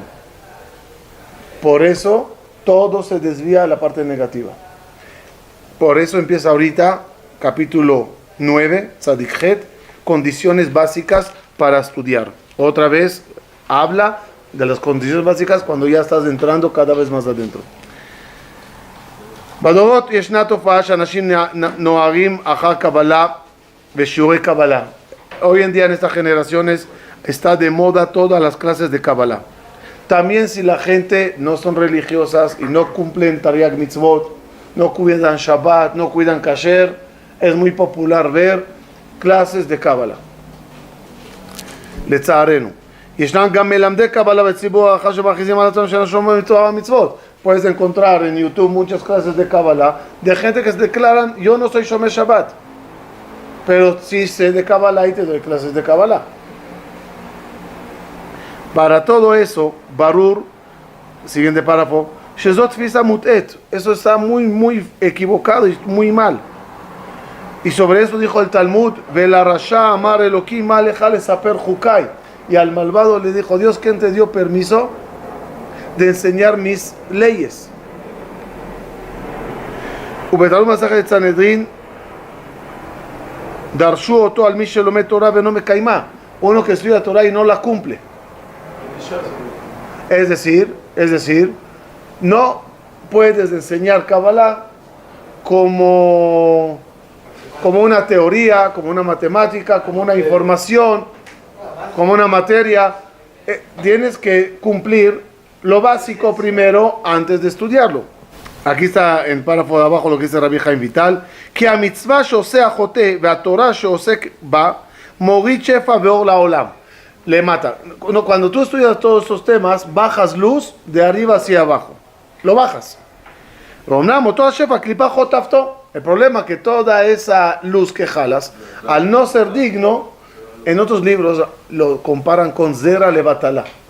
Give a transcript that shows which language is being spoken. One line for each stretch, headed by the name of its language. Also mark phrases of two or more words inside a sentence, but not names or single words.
Spanish: Por eso todo se desvía a la parte negativa. Por eso empieza ahorita capítulo 9, Tzadik Het, condiciones básicas para estudiar. Otra vez habla de las condiciones básicas cuando ya estás entrando cada vez más adentro.
Hebrew: בדורות ישנה תופעה שאנשים נוהרים אחר קבלה ושיעורי קבלה.
Spanish: Hoy en día en estas generaciones está de moda todas las clases de Kabbalah. También si la gente no son religiosas y no cumplen
Hebrew: תרי"ג מצוות,
Spanish: no cuidan Shabbat, no cuidan Kasher, es muy popular ver clases de Kabbalah.
Hebrew: לצערנו. ישנם גם מלמדי קבלה בציבור הרחב שמכריזים על עצמם שאינם שומרים תורה ומצוות.
Spanish: Puedes encontrar en YouTube muchas clases de Kabbalah de gente que se declaran, yo no soy
Hebrew: שומר שבת,
Spanish: pero sí sé de Kabbalah y te doy clases de Kabbalah. Para todo eso, Barur, siguiente párrafo,
Hebrew: שזו תפיסה מוטעית,
Spanish: eso está muy equivocado y muy mal. Y sobre eso dijo el Talmud,
Hebrew: ולרשע אמר אלהים עליך לספר חקי.
Spanish: Y al malvado le dijo, Dios, ¿quién te dio permiso de enseñar mis leyes?
Hebrew: ובתלמוד מסכת סנהדרין דרשו אותו על מי שלומד תורה ואינו מקיימה,
Spanish: uno que estudia Torah y no la cumple. Es decir, no puedes enseñar Kabbalah como una teoría, como una matemática, como una información, como una materia. Tienes que cumplir lo básico primero antes de estudiarlo. Aquí está en el párrafo de abajo lo que dice Rabbi Chaim Vital, que a mitzvah
Hebrew: שעושה החוטא והתורה שעוסק בה מוריד שפע ואור לעולם.
Spanish: Le mata. Cuando tú estudias todos estos temas, bajas luz de arriba hacia abajo. Lo bajas. El problema es que toda esa luz que jalas, al no ser digno, en otros libros lo comparan con
Hebrew: זרע לבטלה.